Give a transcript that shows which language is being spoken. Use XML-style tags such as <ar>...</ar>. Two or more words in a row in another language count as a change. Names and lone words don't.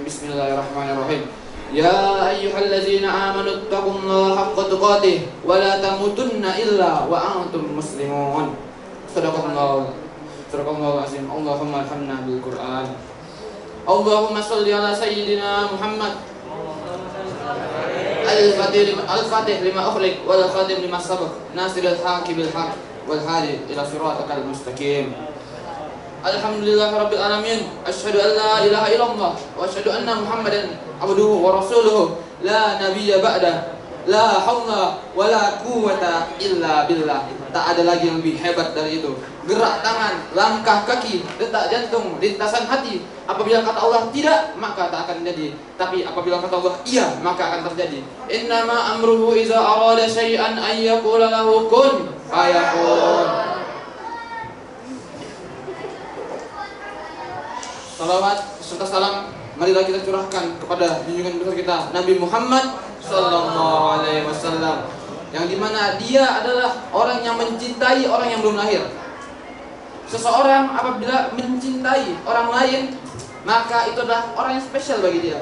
<ar>بسم الله الرحمن الرحيم. يا أيها الذين آمنوا اتقوا الله حق تقاته ولا تموتن إلا وأنتم مسلمون. صدق الله العظيم. اللهم ارحمنا بالقرآن. اللهم صل على سيدنا محمد الفاتح لما أغلق والخاتم لما سبق ناصر الحق بالحق والهادي إلى صراطك المستقيم. الحمد لله رب العالمين. أشهد أن لا إله إلا الله وأشهد أن محمدا عبده ورسوله لا نبي بعده. لا حول ولا قوة إلا بالله.</ar> <id>Tak ada lagi yang lebih hebat dari itu. Gerak tangan, langkah kaki, detak jantung, lintasan hati. Apabila kata Allah tidak, maka tak akan jadi. Tapi apabila kata Allah iya, maka akan terjadi.</id> <ar>إنما أمره إذا أراد شيئا أن يقول له كن فيكون.</ar> <id>Salawat serta salam marilah kita curahkan kepada junjungan besar kita Nabi Muhammad</id> <ar>صلى الله عليه وسلم,</ar> <id>yang dimana dia adalah orang yang mencintai orang yang belum lahir. Seseorang apabila mencintai orang lain, maka itu adalah orang yang spesial bagi dia.</id>